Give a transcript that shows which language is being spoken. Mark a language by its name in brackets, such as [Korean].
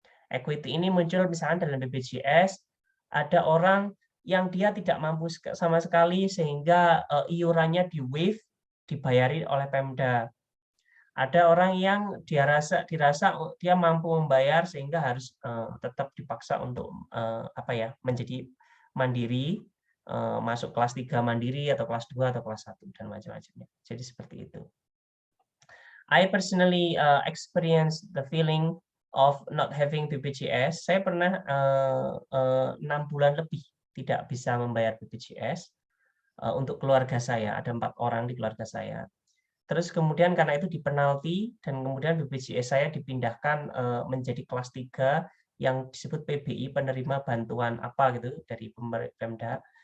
[Indonesian] Equity ini muncul misalnya dalam BPJS, ada orang yang dia tidak mampu sama sekali sehingga iurannya di-waive, dibayari oleh Pemda. Ada orang yang dirasa dia mampu membayar sehingga harus tetap dipaksa untuk menjadi mandiri, masuk kelas 3 mandiri atau kelas 2 atau kelas 1 dan macam-macamnya. Jadi seperti itu. [English] I personally experienced the feeling of not having BPJS. [Indonesian] Saya pernah 6 bulan lebih tidak bisa membayar BPJS untuk keluarga saya. Ada 4 orang di keluarga saya. Terus kemudian karena itu dipenalti dan kemudian BPJS saya dipindahkan menjadi kelas 3 yang disebut PBI, penerima bantuan apa gitu dari Pemda.